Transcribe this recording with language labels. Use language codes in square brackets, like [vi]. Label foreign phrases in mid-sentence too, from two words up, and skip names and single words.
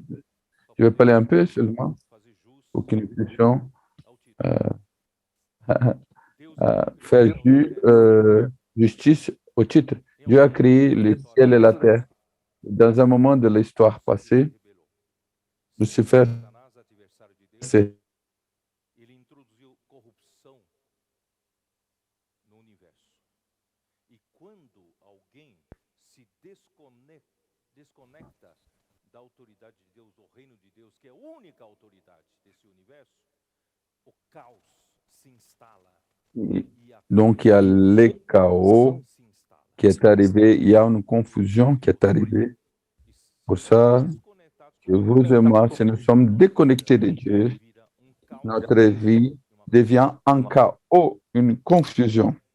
[fr] Je vais parler un peu seulement pour que nous puissions faire justice au titre. Dieu a créé le ciel et la terre. Dans un moment de l'histoire passée, Lucifer s'est [pt] da autoridade de Deus, do reino de Deus, que é a única autoridade desse universo, o caos se instala. [fr] Donc, il y a le chaos qui est arrivé, il y a une confusion qui est arrivée. Pour ça, que vous et moi, si nous sommes déconnectés de Dieu, notre vie devient un chaos, une confusion.